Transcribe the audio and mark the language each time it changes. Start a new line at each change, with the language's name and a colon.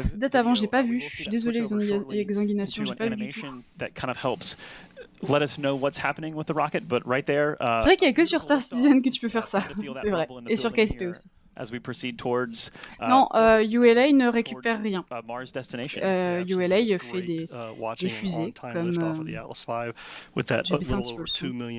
French: Cette date avant, j'ai pas vu. Je suis désolé, Exsanguination, j'ai pas vu du tout.
English: That kind of helps let us know what's happening with the rocket, but right there.
French: C'est vrai qu'il y a que sur Star Citizen que tu peux faire ça. C'est vrai. Et sur KSP aussi.
English: As we proceed towards,
French: non, ULA ne récupère rien. ULA fait des fusées comme... J'ai baissé un petit peu le son.